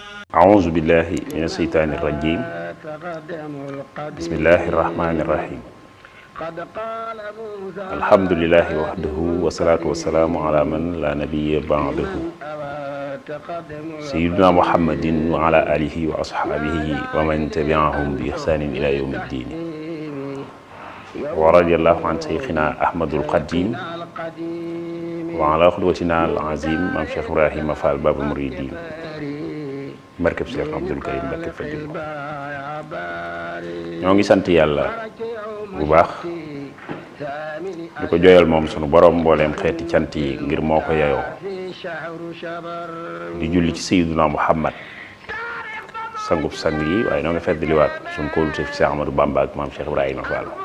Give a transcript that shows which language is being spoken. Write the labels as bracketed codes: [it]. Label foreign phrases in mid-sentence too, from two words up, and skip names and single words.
[ar] أعوذ بالله من الشيطان الرجيم بسم الله الرحمن الرحيم الحمد لله وحده والصلاة والسلام على من لا نبي بعده سيدنا محمد وعلى آله وأصحابه ومن تبعهم بإحسان إلى يوم الدين ورضي الله عن شيخنا أحمد القديم وعلى قدوتنا العظيم مام شيخ إبراهيم فال باب المريدين barkeb Cheikh Abdoul Karim barkeb Fadil [wo] ñoo ngi sant yàlla bu baax di ko joyal moom sunu borom mbooleem xeeti cant yi ngir moo ko yeyoo di julli ci Sayyiduna Muhammad sangub sang yi waaye noo ngi feddliwaat sunu kóolute ci Cheikh Ahmadou Bamba ak maam Cheikh Ibrahima Fall